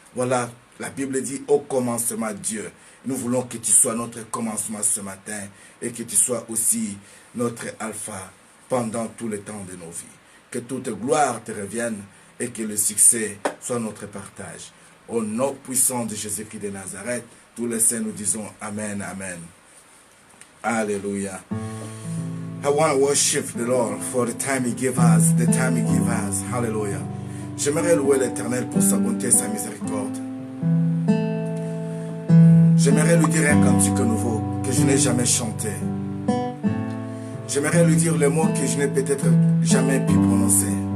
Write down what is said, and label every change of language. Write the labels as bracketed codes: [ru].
[fr] Voilà, la Bible dit au commencement Dieu. Nous voulons que tu sois notre commencement ce matin et que tu sois aussi notre alpha pendant tout le temps de nos vies. Que toute gloire te revienne et que le succès soit notre partage. Au nom puissant de Jésus-Christ de Nazareth, tous les saints nous disons Amen, Amen. Alléluia. [en] I want to worship the Lord for the time He gave us, the time He gave us. Hallelujah. [fr] J'aimerais louer l'Éternel pour sa bonté et sa miséricorde. J'aimerais lui dire un cantique nouveau que je n'ai jamais chanté. J'aimerais lui dire les mots que je n'ai peut-être jamais pu prononcer.